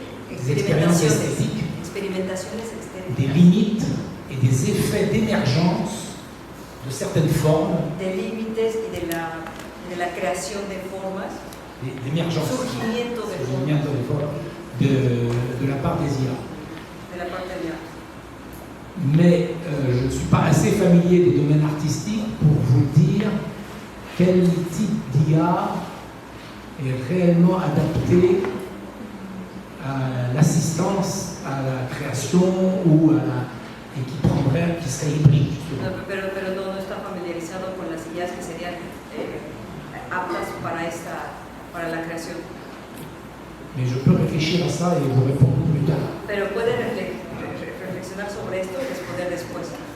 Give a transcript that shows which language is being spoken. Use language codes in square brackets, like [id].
[fr] Des expériences esthétiques, [es] experimentaciones estéticas, [fr] des limites et des effets d'émergence de certaines formes, [es] de límites y de la creación de formas, [fr] d'émergence, [es] surgimiento de formas surgimiento [fr] de formes de la part des IA. [es] de la parte de la... [fr] Mais je ne suis pas assez familier des domaines artistiques pour vous dire quel type d'IA est réellement adapté à l'assistance, à la création ou et qui serait hybride. [es] No, pero no está familiarizado con las ideas que serían aptas para la creación. [fr] Mais je peux réfléchir à ça et vous répondre plus tard. [es] Pero puede reflexionar sobre esto y responder después.